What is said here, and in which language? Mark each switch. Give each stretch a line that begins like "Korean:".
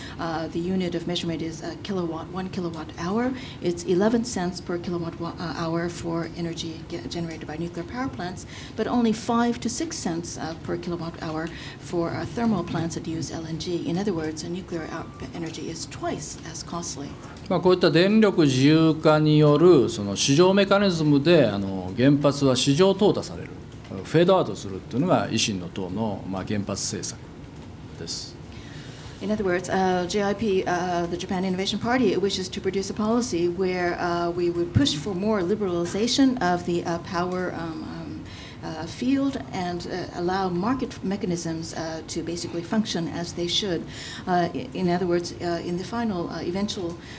English: The unit of measurement is 1 kilowatt hour. It's 11 cents per kilowatt hour for energy generated by nuclear power plants, but only 5 to 6 cents per kilowatt hour for thermal plants that use LNG. In other words, nuclear energy is twice as costly.
Japanese: こういった電力自由化によるその市場メカニズムで原発は市場淘汰される、フェードアウトするというのが維新の党の原発政策です。
English: In other words, JIP, the Japan Innovation Party, wishes to produce a policy where we would push for more liberalization of the power field and allow market mechanisms to basically function as they should. In other words, in the final eventual